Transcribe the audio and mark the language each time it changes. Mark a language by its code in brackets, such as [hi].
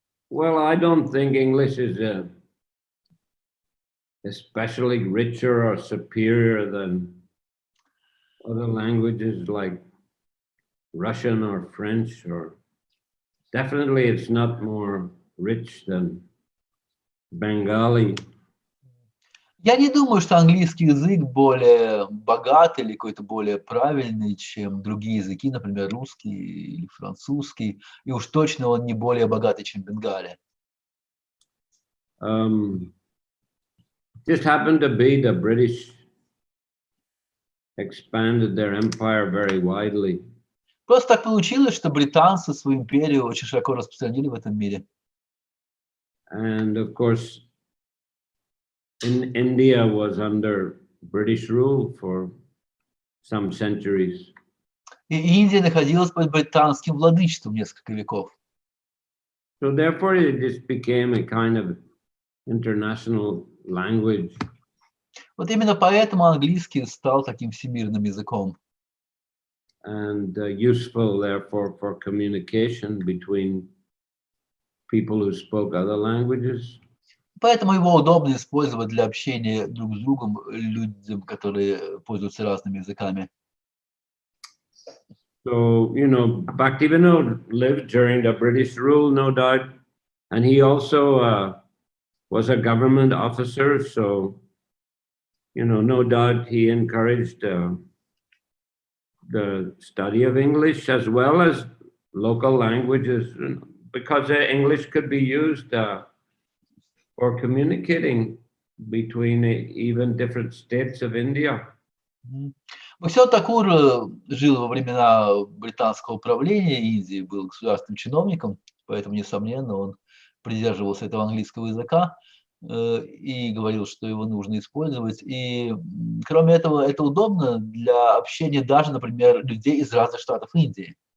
[en] Well, I don't think English is especially richer or superior than other languages like Russian or French, or definitely it's not more rich than Bengali. [ru] Я не думаю, что английский язык более богатый или какой-то более правильный, чем другие языки, например, русский или французский, и уж точно он не более богатый, чем Бенгалия. [en] Just happened to be the British expanded their empire very widely. [ru] Просто так получилось, что британцы свою империю очень широко распространили в этом мире. [en] And of course, India was under British rule for some centuries. [ru] И Индия находилась под британским владычеством несколько веков. [en] So therefore, it just became a kind of international language. [ru] Вот именно поэтому английский стал таким всемирным языком. [en] And useful, therefore, for communication between people who spoke other languages. [ru] Поэтому его удобно использовать для общения друг с другом людям, которые пользуются разными языками. [en] So, you know, Bhaktivinoda lived during the British rule, no doubt, and he also was a government officer. So, you know, no doubt he encouraged the study of English as well as local languages, because English could be used for communicating between even different states of India. [ru] Бхактивинода Тхакур жил во времена британского управления Индии, был государственным чиновником, поэтому, несомненно, он придерживался этого английского языка и говорил, что его нужно использовать. И, кроме этого, это удобно для общения даже, например, людей из разных штатов Индии.